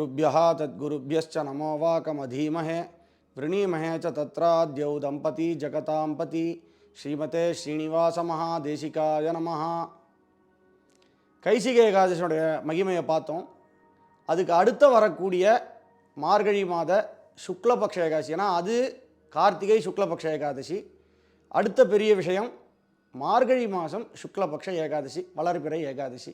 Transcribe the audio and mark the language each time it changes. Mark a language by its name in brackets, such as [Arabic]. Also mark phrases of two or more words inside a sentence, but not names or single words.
[Sanskrit] गुरुभ्यः तद्गुरुभ्यश्च नमो वाकमधीमहे वृणीमहे च तत्राद्यौ दंपती जगतांपति श्रीमते श्रीनिवास महादेशिकाय नमः. [Tamil] கைசிகை ஏகாதசியோடைய மகிமையை பார்த்தோம். அதுக்கு அடுத்து வரக்கூடிய மார்கழி மாத சுக்லபக்ஷ ஏகாதசி, ஏன்னா அது கார்த்திகை சுக்லபக்ஷ ஏகாதசி. அடுத்த பெரிய விஷயம் மார்கழி மாதம் சுக்லபக்ஷ ஏகாதசி, வளர்பிறை ஏகாதசி.